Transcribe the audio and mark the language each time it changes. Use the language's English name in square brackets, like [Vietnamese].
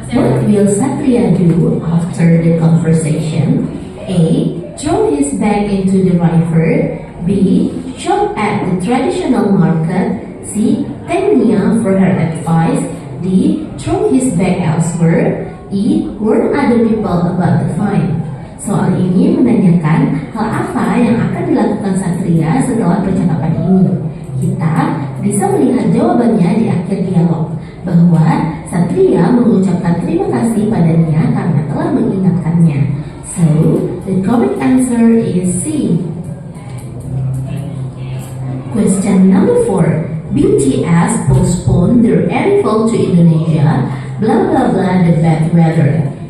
[English] What will Satria do after the conversation? A. Throw his bag into the river. B. Shop at the traditional market. C. Thank Nia for her advice. D. Throw his bag elsewhere. E. Warn other people about the fine. [Indonesian] Soal ini menanyakan hal apa yang akan dilakukan Satria setelah percakapan ini. Kita bisa melihat jawabannya di akhir dialog, bahwa Satria mengucapkan terima kasih padanya karena telah mengingatkannya. [English] So, the correct answer is C. Question number 4. BTS postponed their arrival to Indonesia, blah blah blah the bad weather.